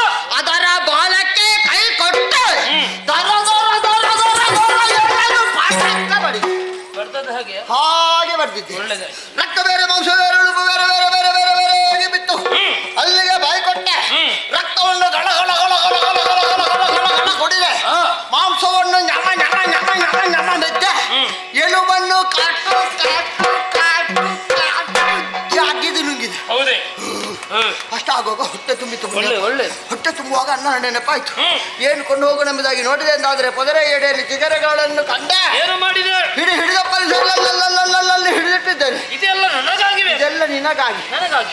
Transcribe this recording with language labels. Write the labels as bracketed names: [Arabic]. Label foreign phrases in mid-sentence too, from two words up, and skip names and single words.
[Kannada] ಅದರ ಬಾಲಕ್ಕೆ ಕೈ ಕೊಟ್ಟೆ. ದರ ದರ ದರ ದರ ದರ ಎಲ್ಲರೂ ಪಾಠ ಬಡಿದೆ. ಬರ್ತದ ಹಾಗೆ ಹಾಗೆ ಬರ್ತಿದ್ದೆ. ಒಳ್ಳೆದಾಯ್ತು. ರಕ್ತ ಬೇರೆ ಮಾಂಸ ಬೇರೆ ಉಳುಪು ಬೇರೆ ಬೇರೆ ಬೇರೆ ಬೇರೆ ಬೇರೆ ಆಗಿ ಬಿತ್ತು. ಅಲ್ಲಿಗೆ ಬಾಯಿ ಕೊಟ್ಟೆ. ರಕ್ತವನ್ನು ಗಳ ಗಳ ಗಳ ಗಳ ಗಳ ಗಳ ಗಳ ಗಳ ಗಳ ಗಳ ಕೊಡಿದೆ. ಮಾಂಸವನ್ನು ಞಮ ಞಮ ಞಮ ಞಮ ಞಮ ಮೆತ್ತೆ. ಎಲುಬನ್ನು ಕಾಟು ಕಾಟು ಕಾಟು ಕಾಟು ಜಾಗಿದು ನುಂಗಿದೆ. ಹೌದೇ? ಅಷ್ಟಾಗುವಾಗ ಹೊಟ್ಟೆ ತುಂಬಿತು. ಒಳ್ಳೆ ಹೊಟ್ಟೆ ತುಂಬುವಾಗ ಅನ್ನ ನೆನಪಾಯ್ತು. ಏನು ಕೊಂಡು ಹೋಗೋಣ ಎಂಬುದಾಗಿ ನೋಡಿದೆ ಎಂದಾದ್ರೆ ಪೊದರ ಎಡೆಯಲ್ಲಿ ಚಿಗರೆಗಳನ್ನು ಕಂಡೆ. ಏನು ಮಾಡಿದೆ? ಹಿಡಿದ ಪರಿಸರದಲ್ಲಿ ಹಿಡಿದಿಟ್ಟಿದ್ದೇನೆ. ಇದೆಲ್ಲ ನನಗಾಗಿವೆ. ಇದೆಲ್ಲ ನಿನಗಾಗಿ. ನನಗಾಗಿ.